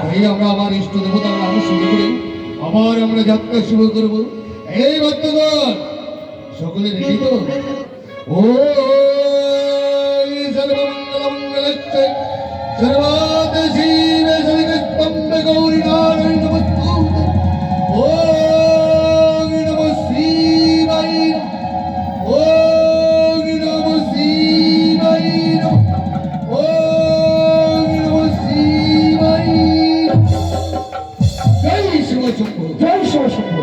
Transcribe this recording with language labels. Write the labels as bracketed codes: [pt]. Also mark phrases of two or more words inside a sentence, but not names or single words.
[bn] তাই আমরা আবার ইষ্ট দেবতার নাম শুরু করে আবার আমরা যাত্রা শুরু করব। এই ভক্তগণ সকলে রেডি তো? [sa] ও সর্বমঙ্গল মঙ্গলচ্চে সর্বাদ শিবে সর্গস্তম্ভে গৌরী নারায়ণ নমস্তুতে। ওম নমঃ শিবায় নমঃ। ওম নমঃ শিবায় নমঃ। ওম নমঃ শিবায় নমঃ। [bn] জয় শিব শম্ভু। জয় শিব শম্ভু।